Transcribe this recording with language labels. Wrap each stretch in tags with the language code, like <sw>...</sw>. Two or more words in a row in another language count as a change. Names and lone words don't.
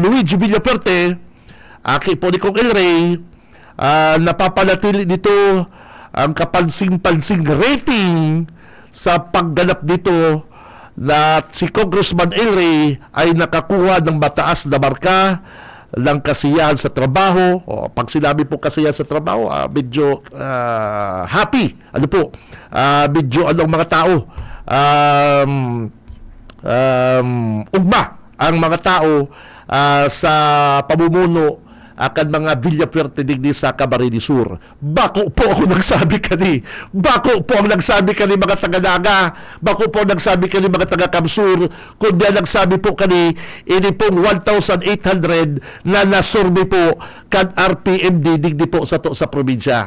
<tl>Luigi Villafuerte, aki po ni Kong El Rey, napapanatili dito ang kapansing-pansing rating sa pagganap dito na si Congressman El Rey ay nakakuha ng mataas na marka ng kasiyahan sa trabaho. Pag sinabi po kasiyahan sa trabaho, medyo happy.</tl> <bik>Medyo mga tao ugma ang mga tao sa pamumuno akan mga Villafuerte digdi sa Camarines Sur. Bako po ako nagsabi kani. Bako po ang nagsabi kani mga taga-Naga. Bako po ang nagsabi kani mga taga-Kamsur. Kundi ang nagsabi po kani, ini pong 1,800 na nasurvey po kan RPMD digdi po sa probinsya.</bik>